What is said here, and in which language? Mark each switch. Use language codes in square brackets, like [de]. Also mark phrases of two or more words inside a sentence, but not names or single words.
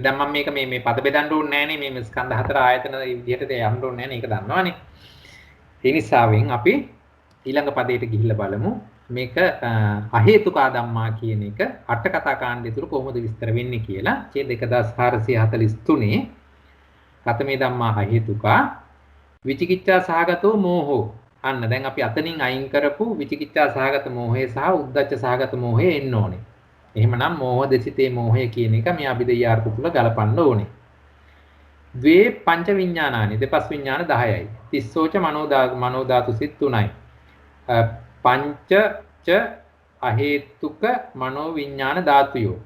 [si] දැන් මම මේක මේ පද බෙදන්න ඕනේ නෑනේ. මේ ස්කන්ධ හතර ආයතන විදිහට යන්න ඕනේ නෑනේ. ඒක දන්නවනේ. ඒ නිසාවෙන් අපි ඊළඟ පදයට ගිහිල්ලා බලමු. මේක [pi] අහේතුකා ධම්මා [si] කියන එක අට කතා කාණ්ඩය තුල කොහොමද විස්තර වෙන්නේ කියලා. [pi] ඡේද 1443 කතමේ ධම්මා අහේතුකා විචිකිච්ඡා සහගතෝ මෝහෝ. [si] අන්න දැන් අපි අතනින් අයින් කරපු විචිකිච්ඡා සහගත මෝහය සහ උද්ධච්ච සහගත මෝහය එන්න ඕනේ. එහෙමනම් මෝහ දෙසිතේ මෝහය කියන එක මේ අභිධේය අර්ථ තුල ගලපන්න ඕනේ. [pi] ද්වේ පංච විඥානානි [si] දෙපස් විඥාන 10යි. [pi] තිස්සෝච මනෝ ධාතු සිත් 3යි. පංච ච අහේතුක මනෝ විඥාන ධාතුයෝ.